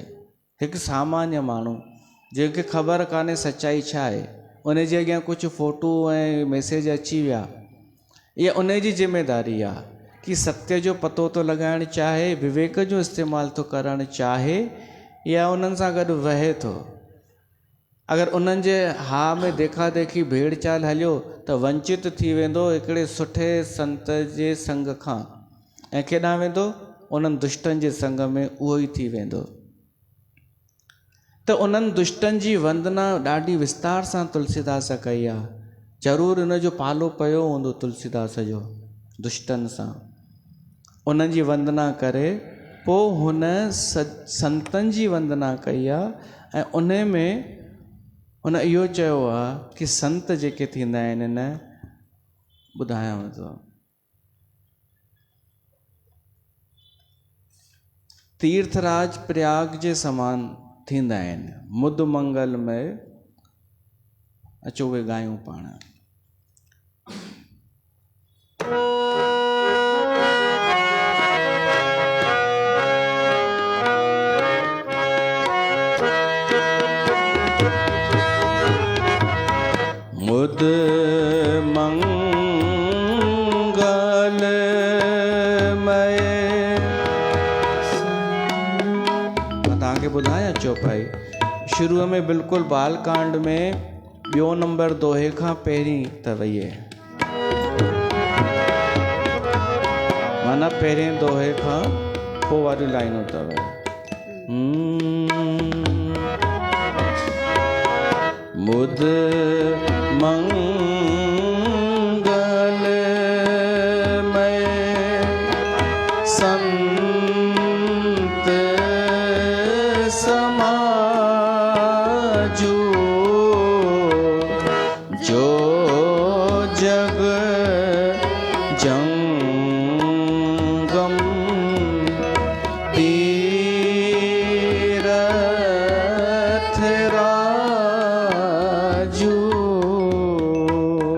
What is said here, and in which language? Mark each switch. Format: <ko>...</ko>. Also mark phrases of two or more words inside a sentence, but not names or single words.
<sd>हिकु सामान्य माण्हू जंहिंखे ख़बर कान्हे सच्चाई छा आहे, उन जे अॻियां कुझु फ़ोटू ऐं मैसेज अची विया, इहा उन जी ज़िमेदारी आहे कि सत्य जो पतो थो लॻाइणु चाहे, विवेक जो इस्तेमालु थो करणु चाहे या उन्हनि सां गॾु वहे थो। अगरि उन्हनि जे हा में देखा देखी भेड़ चाल हलियो त वंचित थी वेंदो हिकिड़े सुठे संत जे संग खां, ऐं केॾांहुं वेंदो? उन्हनि दुष्टनि जे संग में उहो ई थी वेंदो। त उन्हनि दुष्टनि जी वंदना ॾाढी विस्तार सां तुलसीदास कई आहे। ज़रूरु इन जो पालो पियो हूंदो तुलसीदास जो दुष्टनि सां। उन्हनि जी वंदना करे पोइ हुन संतनि जी वंदना कई आहे, ऐं उन में हुन इहो चयो आहे कि संत जेके थींदा आहिनि न, ॿुधायांव थो, तीर्थराज प्रयाग जे समान थींदा आहिनि,</sd> <awa>मुद मंगल</awa> <sd>में।</sd> <awa>अचो उहे ॻायूं पाण। मुद मंगल मय,</awa> <sd>तव्हांखे ॿुधायां चौपाई शुरूअ में बिल्कुलु बालकांड में 2 नंबर दोहे खां पहिरीं अथव इहे, माना पहिरें दोहे खां पोइ वारियूं लाइनूं अथव।</sd> <awa>मुद मंगल मय संत समाजू, जो जग जंगम तीरथ राजू।</awa>